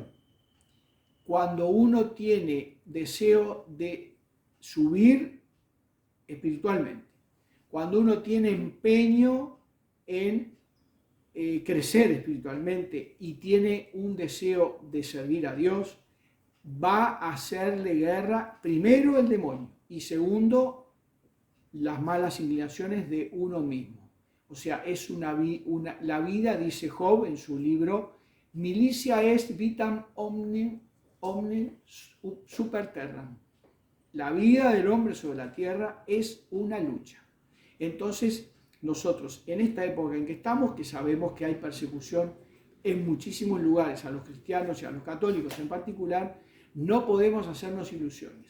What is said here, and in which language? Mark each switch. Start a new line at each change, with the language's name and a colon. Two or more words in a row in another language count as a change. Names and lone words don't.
Spanish: Cuando uno tiene deseo de subir espiritualmente, cuando uno tiene empeño en crecer espiritualmente y tiene un deseo de servir a Dios, va a hacerle guerra primero el demonio y segundo las malas inclinaciones de uno mismo. O sea, es la vida, dice Job en su libro,
Latin: militia est vitam omne super terram.
Spanish: La vida del hombre sobre la tierra es una lucha. Entonces, nosotros en esta época en que estamos, que sabemos que hay persecución en muchísimos lugares, a los cristianos y a los católicos en particular, no podemos hacernos ilusiones.